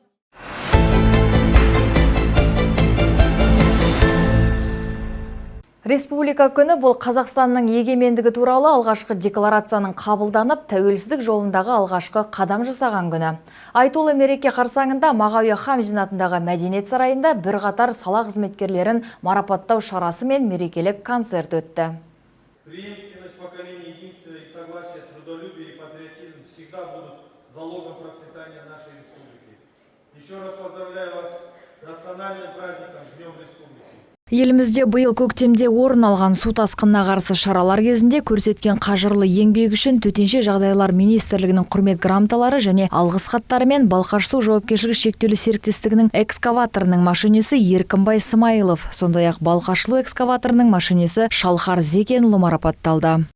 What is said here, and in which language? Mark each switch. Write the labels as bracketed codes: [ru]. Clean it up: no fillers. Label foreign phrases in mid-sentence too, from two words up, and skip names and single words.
[kk] Республика күні бұл Қазақстанның егемендігі туралы алғашқы декларацияның қабылданып, тәуелсіздік жолындағы алғашқы қадам жасаған күні. Айтулы мереке қарсаңында Мағауия Хамзин атындағы Мәдениет сарайында бір қатар сала қызметкерлерін марапаттау шарасы мен мерекелік концерт өтті. [ru] Преемственность поколений, единство и согласие, трудолюбие и патриотизм всегда будут залогом процветания нашей республики. Еще раз поздравляю вас с национальным праздником, Днем Республики. [kk] Елімізде биыл көктемде орын алған су тасқынына қарсы шаралар кезінде көрсеткен қажырлы еңбегі үшін Төтенше жағдайлар министрлігінің құрмет грамоталары және алғыс хаттарымен Балқаш су жауапкершілігі шектеулі серіктестігінің экскаваторының машинисі Еркінбай Смайылов, сондай-ақ Балқашлы экскаваторының машинисі Шалхар Зекенұлы марапатталды.